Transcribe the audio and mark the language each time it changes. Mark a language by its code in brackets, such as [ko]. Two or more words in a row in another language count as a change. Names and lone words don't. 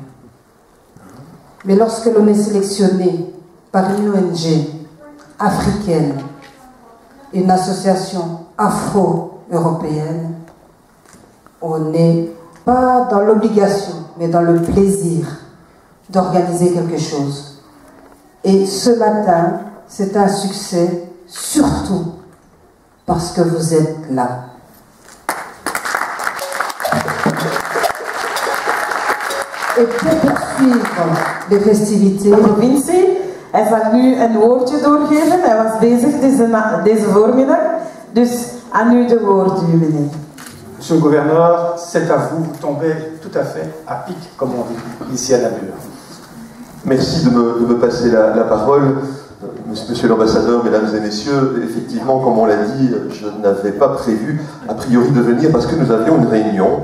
[fr] Mais lorsque l'on est sélectionné par une ONG africaine, une association afro-européenne, on n'est pas dans l'obligation, mais dans le plaisir d'organiser quelque chose. Et ce matin, c'est un succès, surtout parce que vous êtes là. Et pour poursuivre les festivités, [nl] provincie, hij zal nu een woordje doorgeven. Hij was bezig deze voormiddag. Dus aan u de woord, meneer. [fr] Monsieur le gouverneur, c'est à vous, vous tombez tout à fait à pic, comme on dit, ici à Namur. Merci de me passer la parole. Monsieur l'ambassadeur, mesdames et messieurs, effectivement, comme on l'a dit, je n'avais pas prévu a priori de venir parce que nous avions une réunion.